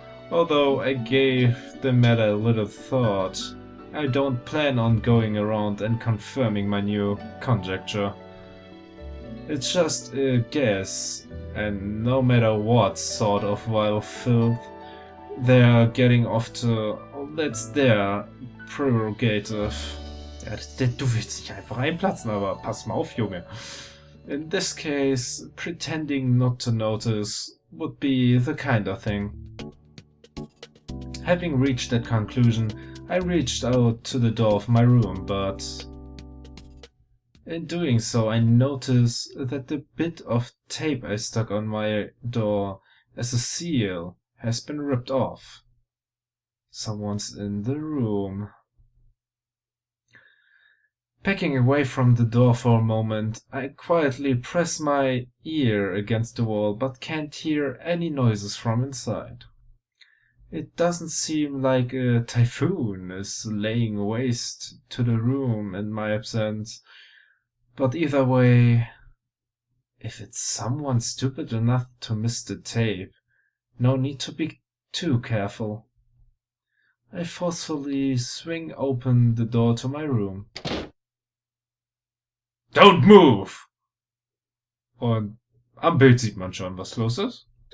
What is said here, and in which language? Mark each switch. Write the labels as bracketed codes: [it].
[en] Although I gave the matter a little thought, I don't plan on going around and confirming my new conjecture. It's just a guess, and no matter what sort of vile filth they're getting off to, that's their prerogative. [de] Ja, du willst dich einfach reinplatzen, aber pass mal auf, Junge. [en] In this case, pretending not to notice would be the kind of thing. Having reached that conclusion, I reached out to the door of my room, but in doing so I notice that the bit of tape I stuck on my door as a seal has been ripped off. Someone's in the room. Backing away from the door for a moment, I quietly press my ear against the wall but can't hear any noises from inside. It doesn't seem like a typhoon is laying waste to the room in my absence, but either way, if it's someone stupid enough to miss the tape, no need to be too careful. I forcefully swing open the door to my room. Don't move! [de] Und am Bild sieht man schon, was los ist.